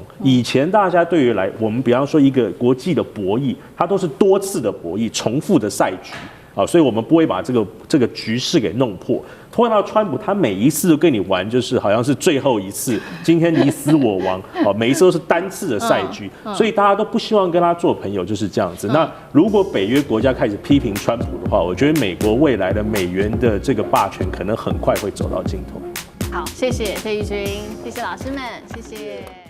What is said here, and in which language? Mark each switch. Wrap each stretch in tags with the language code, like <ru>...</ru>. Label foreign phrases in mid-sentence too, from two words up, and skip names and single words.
<zh>以前大家對於我們比方說一個國際的博弈，它都是多次的博弈，重複的賽局啊，所以我們不會把這個局勢給弄破。碰到川普，他每一次都跟你玩，就是好像是最後一次，今天你死我亡，每一次都是单次的赛局，所以大家都不希望跟他做朋友，就是這樣子。那如果北約國家開始批評川普的話，我覺得美國未來的美元的這個霸權可能很快會走到盡頭。好，謝謝謝玉君，謝謝老師們，謝謝。</zh>